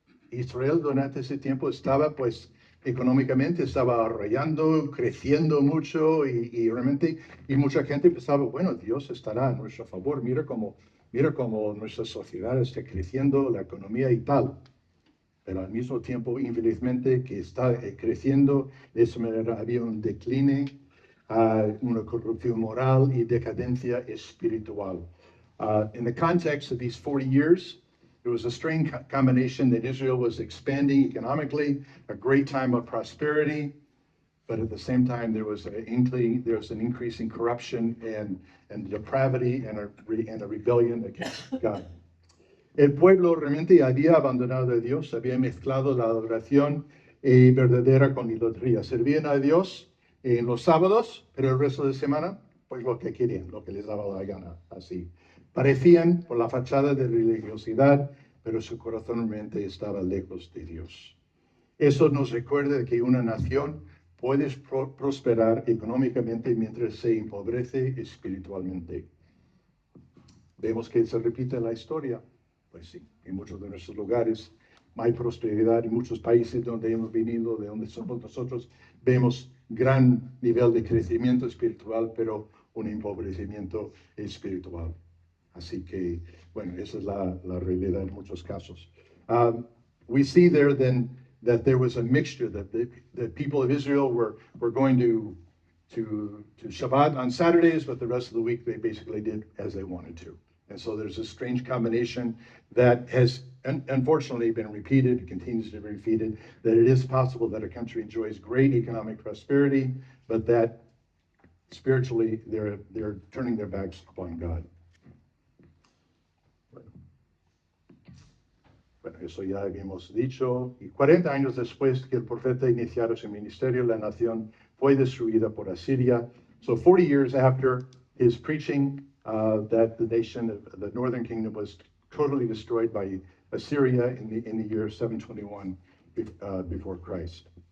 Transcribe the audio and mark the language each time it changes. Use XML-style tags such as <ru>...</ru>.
<es>Israel durante ese tiempo estaba pues económicamente, estaba arrollando, creciendo mucho y realmente, y mucha gente pensaba, bueno, Dios estará a nuestro favor, mira cómo nuestra sociedad está creciendo, la economía y tal. Pero al mismo tiempo, infelizmente, que está creciendo, de esa manera había un decline, una corrupción moral y decadencia espiritual.</es> <en>In the context of these 40 years, there was a strange combination that Israel was expanding economically, a great time of prosperity, but at the same time there was an increase in corruption and depravity and a rebellion against God.</en> <es>El pueblo realmente había abandonado a Dios, había mezclado la adoración verdadera con idolatría. Servían a Dios en los sábados, pero el resto de semana, pues lo que querían, lo que les daba la gana, así. Parecían por la fachada de religiosidad, pero su corazón realmente estaba lejos de Dios. Eso nos recuerda de que una nación puede prosperar económicamente mientras se empobrece espiritualmente. Vemos que se repite la historia. Pues sí, en muchos de nuestros lugares hay prosperidad, en muchos países donde hemos venido, de donde somos nosotros, vemos gran nivel de crecimiento espiritual, pero un empobrecimiento espiritual. Así que, bueno, esa es la realidad en muchos casos.</es> <en>We see there then that there was a mixture, that the people of Israel were going to Shabbat on Saturdays, but the rest of the week they basically did as they wanted to. And so there's a strange combination that has unfortunately been repeated, continues to be repeated, that it is possible that a country enjoys great economic prosperity, but that spiritually they're turning their backs upon God.</en> <es>Bueno, eso ya habíamos dicho. Y 40 años después que el profeta iniciara su ministerio, la nación fue destruida por Asiria.</es> <en>So 40 years after his preaching, that the nation of the northern kingdom was totally destroyed by Assyria in the year 721 before Christ.</en>